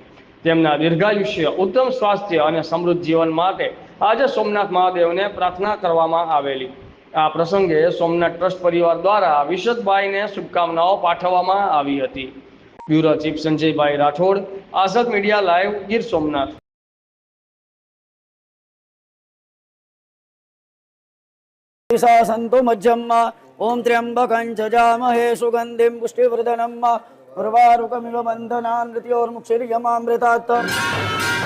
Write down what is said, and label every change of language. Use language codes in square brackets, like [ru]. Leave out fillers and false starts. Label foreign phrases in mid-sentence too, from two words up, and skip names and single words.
[gu] તેમના દીર્ઘાયુષ્ય, ઉત્તમ સ્વાસ્થ્ય અને સમૃદ્ધ જીવન માટે આજે સોમનાથ મહાદેવને પ્રાર્થના કરવામાં આવેલી। આ પ્રસંગે સોમનાથ ટ્રસ્ટ પરિવાર દ્વારા વિશદભાઈને શુભકામનાઓ પાઠવવામાં આવી હતી। બ્યુરો ચીફ સંજયભાઈ રાઠોડ, આઝાદ મીડિયા લાઈવ, ગીર સોમનાથ। [sa] संतो मज्जम् ओं त्र्यंबकं जजामहे सुगंधिं पुष्टिवर्धनम् उर्वारुकमिव बन्धनान् मृत्योर्मुक्षीर्यमामृतात्।